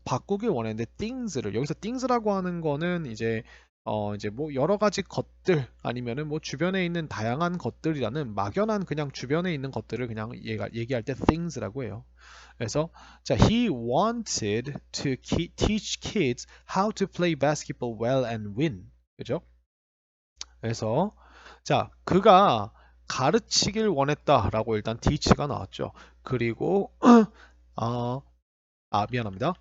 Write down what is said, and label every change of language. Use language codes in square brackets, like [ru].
[ko] 바꾸길 원했는데 things를 여기서 things라고 하는 거는 이제 뭐 여러 가지 것들 아니면은 뭐 주변에 있는 다양한 것들이라는 막연한 그냥 주변에 있는 것들을 그냥 얘기할 때 things라고 해요. 그래서 자, [en] he wanted to teach kids how to play basketball well and win. [ko] 그죠? 그래서 자, 그가 가르치길 원했다라고 일단 teach가 나왔죠. 그리고 어, 미안합니다.